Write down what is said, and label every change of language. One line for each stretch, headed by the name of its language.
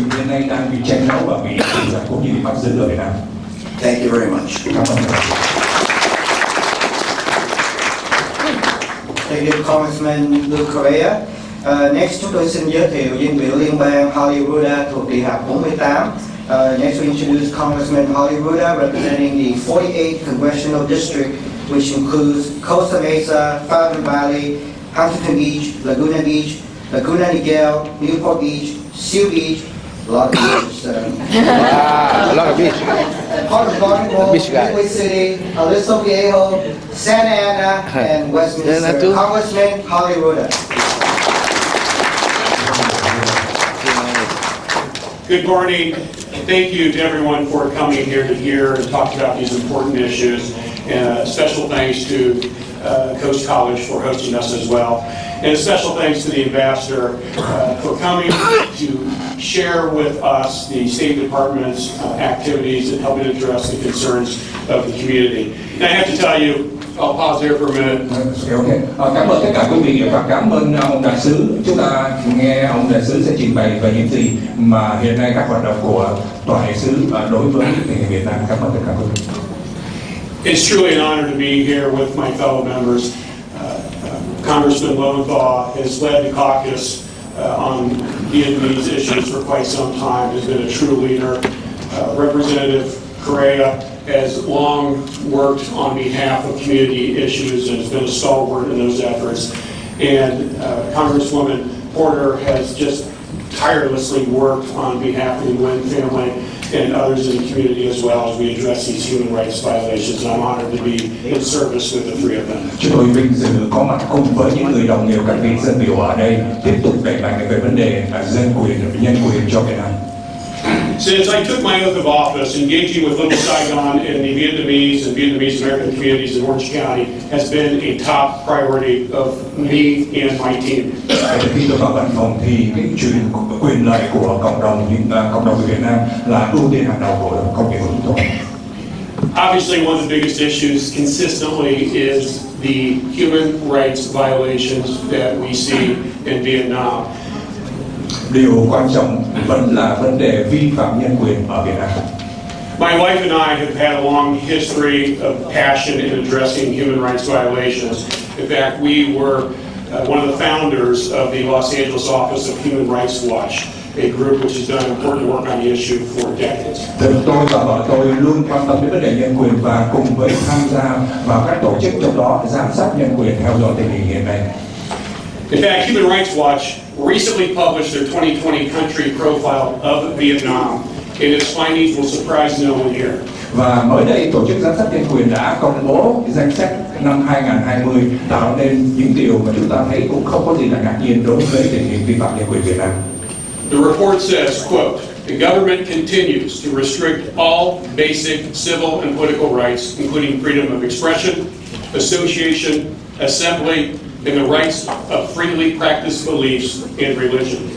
Vietnamese: Nay đang bị tranh đấu và bị cũng như bị bắt giữ ở Việt Nam.
English: Thank you very much.
Vietnamese: Cảm ơn.
English: Thank you, Congressman Correa. Next
Vietnamese: chúng tôi xin giới thiệu dân biểu liên bang Harley Rouda thuộc Địa hạt 48.
English: Next we introduce Congressman Harley Rouda representing the 48th Congressional District, which includes Costa Mesa, Fountain Valley, Huntington Beach, Laguna Niguel, Newport Beach, Seal Beach, a lot of beaches. A lot of beach. Part of Baltimore, Beach guy. Midway City, Aliso Viejo, Santa Ana, and Westminster. Congressman Harley Rouda. Good morning. Thank you to everyone for coming here to hear and talk about these important issues. And special thanks to Coast College for hosting us as well. And a special thanks to the ambassador for coming to share with us the State Department's activities and helping address the concerns of the community. And I have to tell you, I'll pause here for a minute. Okay.
Vietnamese: Cảm ơn tất cả quý vị và cảm ơn ông đại sứ. Chúng ta nghe ông đại sứ sẽ trình bày về những gì mà hiện nay các hoạt động của tòa đại sứ đối với tình hình Việt Nam. Cảm ơn tất cả quý vị.
English: It's truly an honor to be here with my fellow members. Congressman Lowenthal has led the caucus on Vietnamese issues for quite some time, has been a true leader. Representative Correa has long worked on behalf of community issues and has been a stalwart in those efforts. And Congresswoman Porter has just tirelessly worked on behalf of the Nguyen family and others in the community as well as we address these human rights violations. And I'm honored to be in service with the three of them.
Vietnamese: Chúng tôi vinh dự có mặt cùng với những người đồng nghiệp các vị dân biểu ở đây tiếp tục đẩy mạnh về vấn đề dân quyền, nhân quyền cho Việt Nam.
English: Since I took my oath of office, engaging with Little Saigon and the Vietnamese and Vietnamese American communities in Orange County has been a top priority of me and my team.
Vietnamese: Khi tôi vào văn phòng thì cái quyền lợi của cộng đồng người Việt Nam là ưu tiên hàng đầu của công việc của chúng tôi.
English: Obviously, one of the biggest issues consistently is the human rights violations that we see in Vietnam.
Vietnamese: Điều quan trọng vẫn là vấn đề vi phạm nhân quyền ở Việt Nam.
English: My wife and I have had a long history of passion in addressing human rights violations. In fact, we were one of the founders of the Los Angeles office of Human Rights Watch, a group which has done important work on the issue for decades.
Vietnamese: Tôi và vợ tôi luôn quan tâm đến vấn đề nhân quyền và cùng với tham gia vào các tổ chức trong đó giám sát nhân quyền, theo dõi tình hình hiện nay.
English: In fact, Human Rights Watch recently published their 2020 country profile of Vietnam, and its findings will surprise no one here.
Vietnamese: Và mới đây, tổ chức giám sát nhân quyền đã công bố danh sách năm 2020 tạo nên những điều mà chúng ta thấy cũng không có gì là ngạc nhiên đối với tình hình vi phạm nhân quyền Việt Nam.
English: The report says, quote, "The government continues to restrict all basic civil and political rights, including freedom of expression, association, assembly, and the rights of freely practiced beliefs and religion."